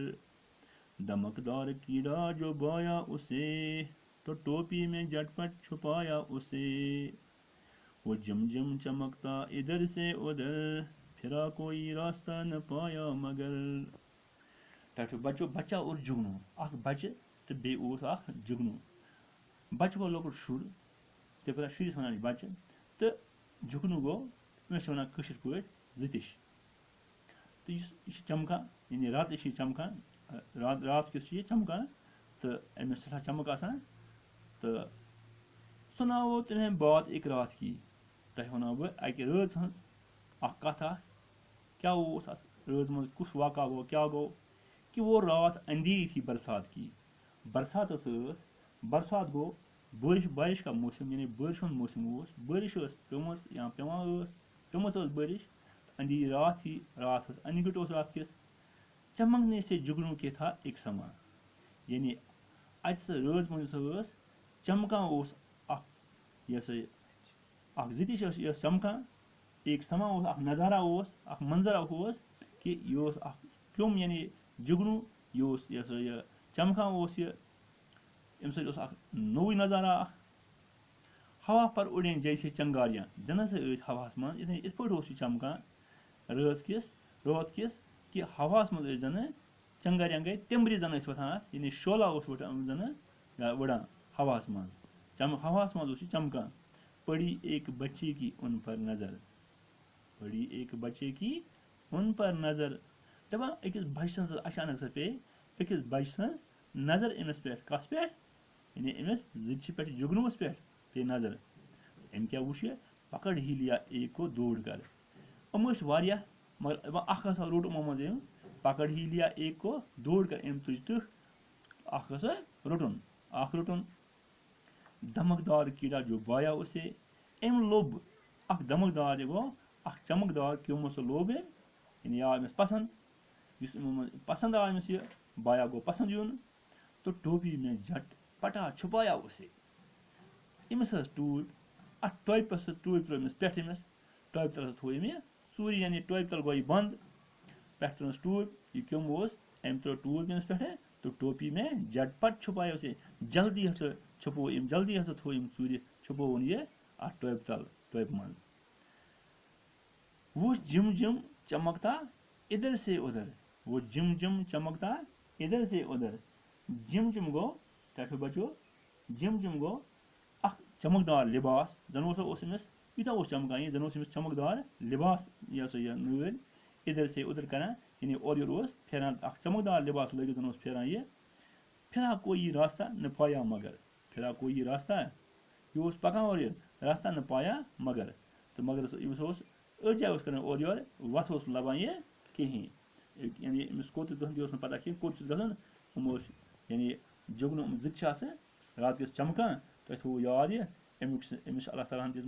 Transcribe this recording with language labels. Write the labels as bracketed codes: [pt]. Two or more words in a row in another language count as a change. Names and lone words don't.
[ur] دمکدار کیڑا جو بایا اسے تو ٹوپی میں جٹ پٹ چھپایا اسے وہ جم چمکتا ادھر سے ادھر پھرا کوئی راستہ نہ پایا مگر ٹھٹھو بچو بچہ اور جگنو [ks] اکھ بچہ تہٕ بیٚیہِ اوس اکھ جگنو بچہ گوٚو لۄکُٹ شُر تِتھے پٲٹھۍ شُرِس ونان چھِ بچہ تہٕ جگنو گوٚو أمِس چھِ ونان کٲشِر پٲٹھۍ زٕتِش تہٕ یہِ چھِ چمکان یعنی راتس چھِ یہِ چمکان رات کِس چھِ یہِ چمکان تہٕ أمِس سٮ۪ٹھاہ چمک آسان تہٕ [ur] سُناوو تمہیں بات ایک رات کی [ks] تۄہہِ ونو بہٕ اکہِ رٲژ ہٕنٛز اکھ کتھ اکھ کیاہ اوس اتھ رٲژ منٛز کُس واقعہ گوٚو کیاہ گوٚو [ur] کہ وہ رات اندھیری تھی برسات کی [ks] برسات برسات گوٚو [ur] بارش کا موسم [ks] یعنی بٲرِش ہُنٛد موسم اوس بٲرِش ٲس پیٚمٕژ یا پیٚمٕژ ٲس بٲرِش [ur] اندھیری رات تھی [ks] رات ٲس اَنہِ گٔٹۍ اوس رات کِس [ur] چمکنے سے جگنو کے تھا ایک سما [ks] یعنی اتہِ سۄ رٲژ منٛز یۄس ٲس چمکان اوس اکھ یہِ ہسا اکھ زٕتِش ٲس یہِ ٲس چمکان [ur] ایک سما [ks] اوس اکھ نظارہ اوس اکھ منظر اکھ اوس کہ یہِ اوس اکھ پیوٚم یعنی جگنو یہِ اوس یہِ ہسا یہِ چمکان اوس یہِ اَمہِ سۭتۍ اوس اکھ نوٚوُے نظارہ اکھ [ur] ہوا پر اُڑیں جیسے چنگاریاں [ks] زن ہسا ٲسۍ ہواہس منٛز یِتھ پٲٹھۍ اوس یہِ چمکان رات کِس کہ ہواہس منٛز ٲسۍ زنہٕ چنگاریاں گٔے تِمبرِ زن ٲسۍ وۄتھان اتھ یعنی شولہ اوس زنہٕ وٕڑان ہواہس منٛز ہواہس منٛز اوس یہِ چمکان [ur] پڑی ایک بچے کی ان پر [ks] نظر دپان أکِس بچہِ سٕنٛز اچانک سۄ پیٚیہِ أکِس بچہِ سٕنٛز نظر أمِس پٮ۪ٹھ کس پٮ۪ٹھ یعنی أمِس زٕتِشہِ پٮ۪ٹھ جگنووس پٮ۪ٹھ پیٚیہِ نظر أمۍ کیاہ وٕچھ یہِ [ur] پکڑ ہی لیا ایک کو دوڑ کر [ks] یِم ٲسۍ واریاہ مگر اکھ ہسا روٚٹ یِمو منٛز أمۍ [ur] پکڑ ہی لیا ایک کو دوڑ کر [ks] أمۍ تُج تٕکھ اکھ ہسا روٚٹُن [ur] دمکدار کیڑا جو بایا اسے [ks] أمۍ لوٚب اکھ دمکدار یہِ گوٚو اکھ چمکدار کیوٚم سُہ لوٚب أمۍ یعنی آو أمِس پسنٛد یُس یِمو منٛز پسنٛد آو أمِس یہِ بایا گوٚو پسنٛد یُن [ur] تو ٹوپی میں جٹ پٹا چھُپایا اسے [ks] أمِس ٲس ٹوٗپۍ اَتھ ٹوپہِ سُہ ٹوٗپۍ ترٛٲو أمِس پٮ۪ٹھ أمِس ٹوپہِ تل تھوٚو أمۍ یہِ ژوٗرِ یعنی ٹوپہِ تل گوٚو یہِ بنٛد پٮ۪ٹھ ترٛٲوٕس ٹوٗپۍ یہِ کیوٚم اوس أمۍ ترٛٲو ٹوٗپۍ أمِس پٮ۪ٹھٕ [ur] تو ٹوپی میں جٹ پٹ چھُپایا اسے [ks] جلدی ہسا چھُپو أمۍ جلدی ہسا تھوٚو أمۍ ژوٗرِ چھُپووُن یہِ اَتھ ٹوپہِ تل ٹوپہِ منٛز [ur] وہ جم جم چمکتا ادھر سے ادھر وہ جم جم چمکتا ادھر سے ادھر [ks] جم جم گوٚو کیٛاہ چھُ بچو جم جم گوٚو اکھ چمکدار لباس زن اوس أمِس یوٗتاہ اوس چمکان یہِ زن اوس أمِس چمکدار لباس یہِ ہسا یہِ نٲلۍ [ur] ادھر سے ادھر [ks] کران یعنی اورٕ یورٕ اوس پھیران اکھ چمکدار لباس لٲگِتھ زن اوس پھیران یہِ [ur] پھرا کوئی راستہ نہ پایا مگر پھرا کوئی راستہ [ks] یہِ اوس پکان اورٕ یورٕ [ur] راستہ نہ پایا مگر [ks] تہٕ مگر أمِس اوس أتھۍ جایہِ اوس کران اورٕ یورٕ وَتھ اوس نہٕ لبان یہِ کِہیٖنۍ یعنی أمِس کوٚت گژھُن تہِ اوس نہٕ پتہ کینٛہہ کوٚت چھُس گژھُن یِم اوس یعنی جگنوٗ یِم زٕتہِ چھِ آسان رات کِس چمکان تۄہہِ تھوٚوُ یاد یہِ أمیُک أمِس چھِ اللہ تعالیٰ ہن